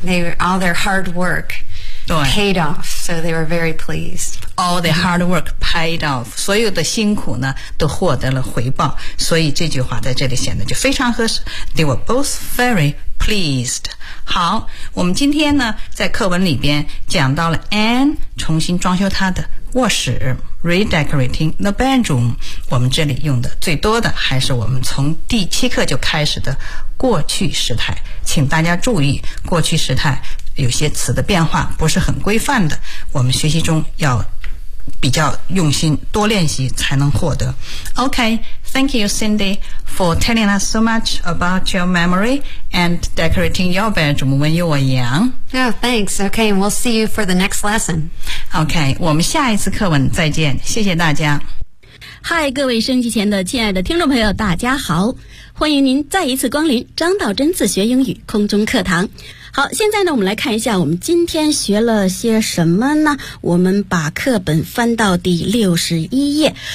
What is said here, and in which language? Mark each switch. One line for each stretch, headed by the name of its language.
English: They were, all their hard work paid off, so they were very pleased. All their hard work paid off.
Chinese: 所有的辛苦呢都获得了回报，所以这句话在这里显得就非常合适。
English: They were both very pleased.
Chinese: 好，我们今天呢在课文里边讲到了 Anne 重新装修她的卧室，
English: redecorating the bedroom。
Chinese: 我们这里用的最多的还是我们从第七课就开始的过去时态，请大家注意过去时态有些词的变化不是很规范的，我们学习中要比较用心，多练习才能获得。
English: OK, thank you Cindy for telling us so much about your memory and decorating your bedroom when you were young. Oh, thanks. OK, we'll see you for the next lesson.
Chinese: OK, 我们下一次课文再见，谢谢大家。嗨，各位收音机前的亲爱的听众朋友，大家好，欢迎您再一次光临张道真自学英语空中课堂。好，现在呢我们来看一下我们今天学了些什么呢。我们把课本翻到第61页。